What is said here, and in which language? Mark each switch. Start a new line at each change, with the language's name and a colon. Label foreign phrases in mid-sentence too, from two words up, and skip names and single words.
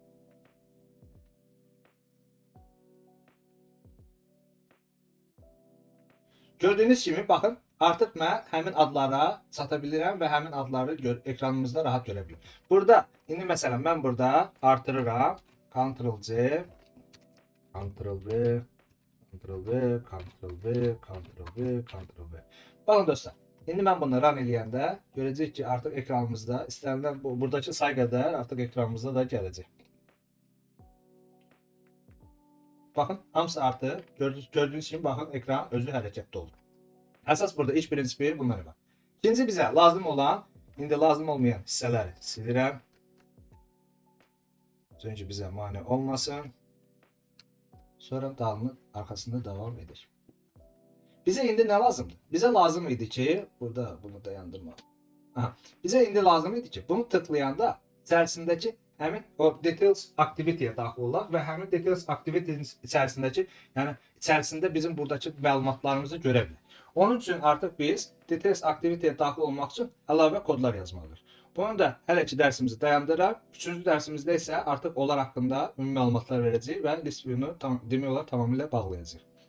Azerbaijani: Gördüyünüz kimi baxın artıq mən həmin adlara çata bilirəm və həmin adları ekranımızda rahat görə bilirim. Burada indi məsələn mən burada artırıram.
English: Ctrl+C, Ctrl+V, Ctrl+V, Ctrl+V, Ctrl+V, Ctrl+V.
Azerbaijani: Baxın dostlar, indi mən bunu run eləyəndə görəcəyik ki, artıq ekranımızda istənilən buradakı say qədər artıq ekranımızda da gələcək. Baxın, hamısı artıq gördüyünüz kimi baxın ekran özü hərəkətdə olur. Əsas burada iş prinsipi bunlar var. İkinci bizə lazım olan, indi lazım olmayan hissələri silirəm. Çünki bizə mane olmasın. Sonra dalını arkasında devam edir. Bize indi ne lazımdı? Bize lazım idi ki, burada bunu dayandırma. Bize indi lazım idi ki, bunu tıklayanda içərisindəki həmin o
English: details activity-
Azerbaijani: yə daxil olaq və həmin
English: details activity-
Azerbaijani: nin içərisindəki, yəni içərisində bizim buradakı məlumatlarımızı görə bilərik. Onun üçün artıq biz test aktiviteye daxil olmaq üçün əlavə kodlar yazmalıyıq. Bunu da hələ ki dərsimizi dayandıraq. 3-cü dərsimizdə isə artıq onlar haqqında ümumi məlumatlar verəcəyik və
English: list view'nu
Azerbaijani: demək olar tamamilə bağlayacağıq.